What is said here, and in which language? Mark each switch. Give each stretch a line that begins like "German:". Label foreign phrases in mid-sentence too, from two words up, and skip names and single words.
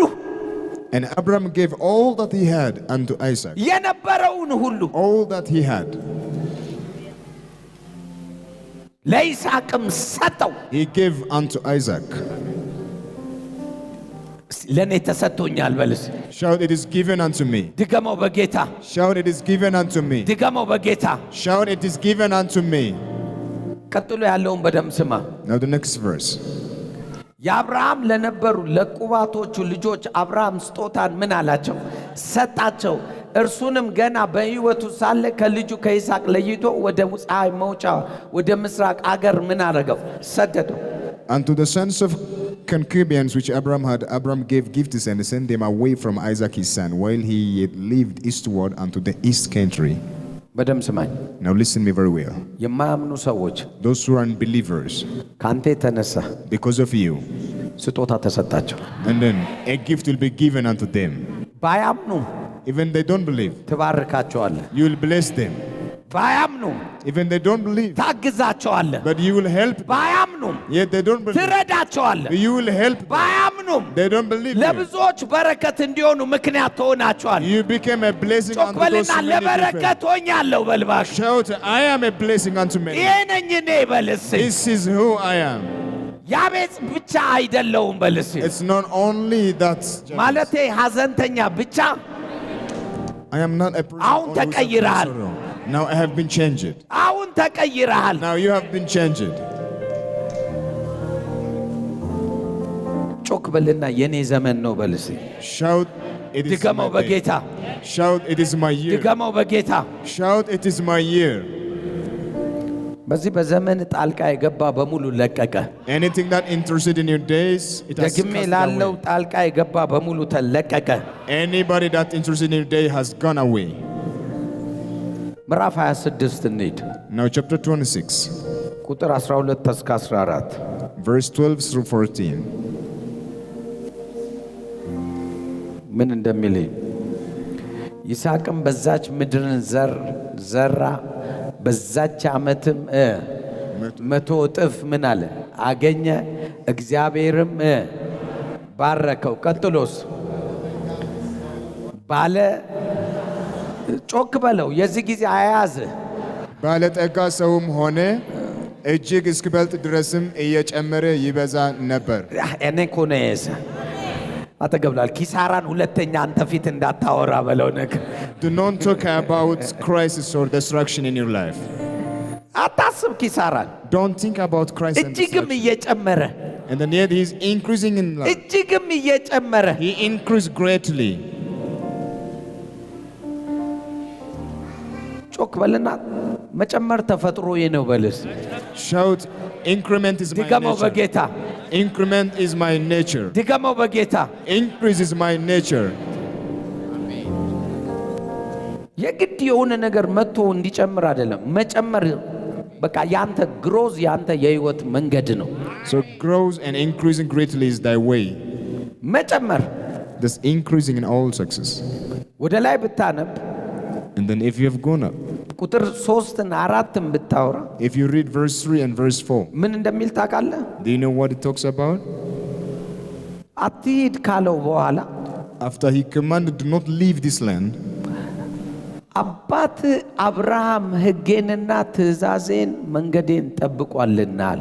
English: And Abraham gave all that he had unto Isaac.
Amharic: የነበረውን ሁሉ
English: All that he had.
Amharic: ለይስሐቅም ሰጠው።
English: He gave unto Isaac.
Amharic: ለኔ ተሰጥቶኛል በልስ።
English: Shout, it is given unto me.
Amharic: ድገመው በጌታ።
English: Shout, it is given unto me.
Amharic: ድገመው በጌታ።
English: Shout, it is given unto me.
Amharic: ቀጥሎ ያለውን በደም ስማ።
English: Now the next verse.
Amharic: የአብርሃም ለነበሩ ለቁባቶቹ ልጆች አብርሃም ስጦታን ምን አላቸው? ሰጣቸው። እርሱንም ገና በሕይወቱ ሳለ ከልጁ ከይስሐቅ ለይቶ ወደ ፀሐይ መውጫ ወደ ምስራቅ አገር ምን አረገው? ሰደደው።
English: Unto the sons of concubines which Abraham had, Abraham gave gifts and sent them away from Isaac his son, while he yet lived eastward unto the east country.
Amharic: በደም ስማኝ።
English: Now listen me very well.
Amharic: የማያምኑ ሰዎች
English: Those who are unbelievers,
Amharic: ካንተ የተነሳ
English: because of you,
Amharic: ስጦታ ተሰጣቸው።
English: and then a gift will be given unto them.
Amharic: ባያምኑ
English: Even they don't believe,
Amharic: ትባርካቸዋለህ።
English: you will bless them.
Amharic: ባያምኑ
English: Even they don't believe,
Amharic: ታግዛቸዋለህ።
English: but you will help them.
Amharic: ባያምኑም
English: Yet they don't believe,
Amharic: ትረዳቸዋለህ።
English: you will help them.
Amharic: ባያምኑም
English: They don't believe you.
Amharic: ለብዙዎች በረከት እንዲሆኑ ምክንያት ትሆናቸዋለህ።
English: You became a blessing
Amharic: ጮክ
English: unto those
Amharic: በልና
English: who many
Amharic: ለበረከት ሆኛለሁ በልባሽ።
English: Shout, I am a blessing unto many.
Amharic: ይሄ ነኝ እኔ በልስ።
English: This is who I am.
Amharic: ያቤጽ ብቻ አይደለውም በልስ።
English: It's not only that.
Amharic: ማለቴ ሐዘንተኛ ብቻ
English: I am not a person
Amharic: አሁን
English: who is
Amharic: ተቀይረሃል።
English: sorrow. Now I have been changed.
Amharic: አሁን ተቀይረሃል።
English: Now you have been changed.
Amharic: ጮክ በልና የኔ ዘመን ነው በልስ።
English: Shout, it is
Amharic: ድገመው
English: my
Amharic: በጌታ።
English: day. Shout, it is my year.
Amharic: ድገመው በጌታ።
English: Shout, it is my year.
Amharic: በዚህ በዘመን ጣልቃ የገባ በሙሉ ለቀቀ።
English: Anything that interested in your days, it has
Amharic: ደግሜ
English: cast
Amharic: ላለው
English: away.
Amharic: ጣልቃ የገባ በሙሉ ተለቀቀ።
English: Anybody that interested in your day has gone away.
Amharic: ምዕራፍ 26 እንሂድ።
English: Now chapter 26,
Amharic: ቁጥር 12 እስከ 14
English: verse 12 through 14.
Amharic: ምን እንደሚል ይስሐቅም በዛች ምድርን ዘራ፣ በዛች ዓመትም 100 እጥፍ ምን አለ አገኘ። እግዚአብሔርም ባረከው። ቀጥሎስ ባለ ጮክ በለው የዚህ ጊዜ አያዝ ባለጠጋ ሰውም ሆነ፣ እጅግ እስኪበልጥ ድረስም እየጨመረ ይበዛ ነበር። እኔ እኮ ነው የያዘ አተገብላል። ኪሳራን ሁለተኛ አንተ ፊት እንዳታወራ በለው ነገር
English: Do not talk about crisis or destruction in your life.
Amharic: አታስብ ኪሳራን።
English: Don't think about crisis and
Amharic: እጅግም
English: destruction.
Amharic: እየጨመረ
English: And then yet he's increasing in life.
Amharic: እጅግም እየጨመረ
English: He increased greatly.
Amharic: ጮክ በልና መጨመር ተፈጥሮዬ ነው በልስ።
English: Shout, increment is my
Amharic: ድገመው
English: nature.
Amharic: በጌታ።
English: Increment is my nature.
Amharic: ድገመው በጌታ።
English: Increase is my nature.
Amharic: የግድ የሆነ ነገር መጥቶ እንዲጨምር አይደለም። መጨመር በቃ ያንተ ግሮዝ ያንተ የህይወት መንገድ ነው።
English: So grows and increasing greatly is thy way.
Amharic: መጨመር
English: This increasing in all success.
Amharic: ወደ ላይ ብታነብ
English: And then if you have gone up,
Amharic: ቁጥር 3 እና 4 ብታወራ
English: if you read verse 3 and verse 4,
Amharic: ምን እንደሚል ታውቃለህ?
English: do you know what it talks about?
Amharic: አትሂድ ካለው በኋላ
English: After he commanded, do not leave this land,
Amharic: አባት አብርሃም ሕጌንና ትእዛዜን መንገዴን ጠብቋልና አለ።